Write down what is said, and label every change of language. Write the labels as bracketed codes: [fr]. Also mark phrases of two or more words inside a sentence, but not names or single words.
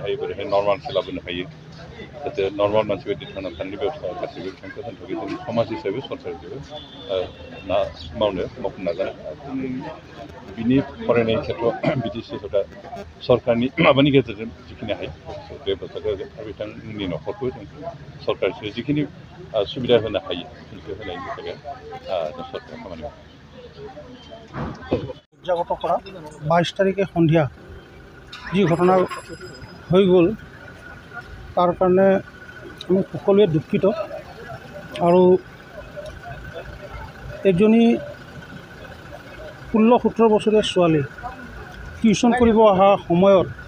[brx] हायो बोरैहाय नर्मालसिम लाबोनो हायो जाहाथे नर्माल मानसि बायदि थांना थानायनि बेबस्था गासैबो बिथांखौ होनो थाखाय जों समाज हिसाबै सरकार हिसाबै मावफुंनो नाजानाय बिनि फरायनाय खेथ्रआव बिटिसि सरकार सरकारनि माबानि गेजेरजों जिखिनि हायो बेबस्थाखौ होगोन आरो बिथांमोननि न'खरखौ जों सरकार हिसाबै जिखिनि सुबिदा होनो हायो बेखौ होनायनि थाखाय जों सरकार खामानि मावो [as] জাগত কৰা 22 তাৰিখে সন্ধিয়া যি ঘটনা হৈ গ'ল তাৰ কাৰণে আমি সকলোৱে দুঃখিত আৰু এজনী 16-17 বছৰীয়া ছোৱালী টিউশ্যন কৰিব অহা সময়ত